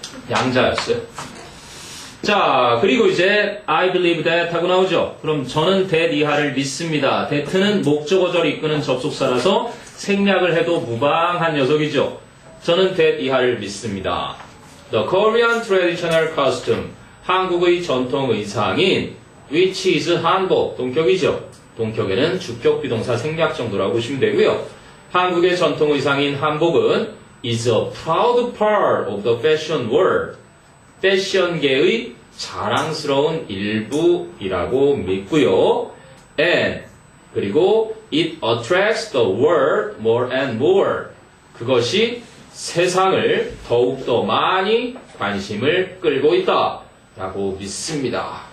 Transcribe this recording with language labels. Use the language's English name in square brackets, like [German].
[Korean] 양자였어요. 자, 그리고 이제 [English] I believe that [Korean] 하고 나오죠. 그럼 저는 that 이하를 믿습니다. that는 목적어절이 이끄는 접속사라서 생략을 해도 무방한 녀석이죠. 저는 that 이하를 믿습니다. [English] The Korean traditional costume, [Korean] 한국의 전통 의상인 [English] which is 한복, 동격이죠. [Korean] 동격에는 주격 비동사 생략 정도라고 보시면 되고요. 한국의 전통 의상인 한복은 [English] is a proud part of the fashion world. [Korean] 패션계의 자랑스러운 일부이라고 믿고요. [English] And [Korean] 그리고 [English] it attracts the world more and more. [Korean] 그것이 세상을 더욱더 많이 관심을 끌고 있다 라고 믿습니다.